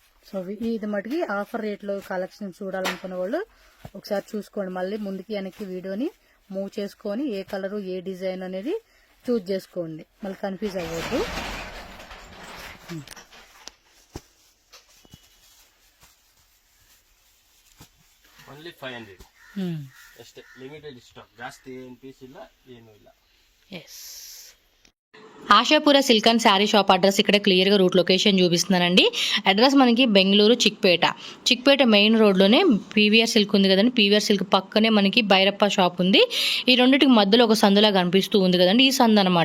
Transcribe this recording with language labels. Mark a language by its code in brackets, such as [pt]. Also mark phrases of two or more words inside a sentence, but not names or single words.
[te] సో ఇది మటుకి ఆఫర్ రేట్లో కలెక్షన్ చూడాలనుకున్న వాళ్ళు ఒకసారి చూసుకోండి. మళ్ళీ ముందుకి వెనక్కి వీడియోని మూవ్ చేసుకొని ఏ కలరు ఏ డిజైన్ అనేది చూజ్ చేసుకోండి, మళ్ళీ కన్ఫ్యూజ్ అవ్వద్దు. [kn] ಓನ್ಲಿ 500 ಅಷ್ಟೇ, [en] limited stock, [kn] ಜಾಸ್ತಿ ಏನು ಪೀಸ್ ಇಲ್ಲ, ಏನೂ ಇಲ್ಲ. [te] ఎస్, ఆశాపుర సిల్క్ అండ్ శారీ షాప్ అడ్రస్ ఇక్కడ క్లియర్గా రూట్ లొకేషన్ చూపిస్తున్నానండి. అడ్రస్ మనకి బెంగళూరు చిక్పేట మెయిన్ రోడ్లోనే పీవీఆర్ సిల్క్ ఉంది కదండి. పీవీఆర్ సిల్క్ పక్కనే మనకి భైరప్ప షాప్ ఉంది. ఈ రెండింటికి మధ్యలో ఒక సందులా కనిపిస్తూ ఉంది కదండి, ఈ సందు అనమాట.